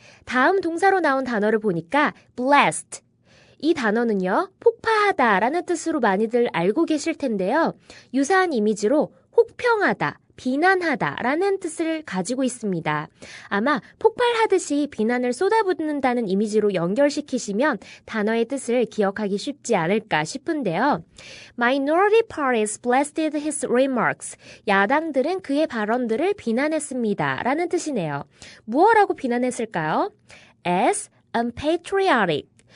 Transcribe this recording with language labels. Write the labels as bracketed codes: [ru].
[ko] 다음 동사로 나온 단어를 보니까 blast, 이 단어는요, 폭파하다라는 뜻으로 많이들 알고 계실 텐데요. 유사한 이미지로 혹평하다, 비난하다라는 뜻을 가지고 있습니다. 아마 폭발하듯이 비난을 쏟아붓는다는 이미지로 연결시키시면 단어의 뜻을 기억하기 쉽지 않을까 싶은데요. [en] Minority parties blasted his remarks. [ko] 야당들은 그의 발언들을 비난했습니다. 라는 뜻이네요. 무엇라고 비난했을까요? [en] As unpatriotic.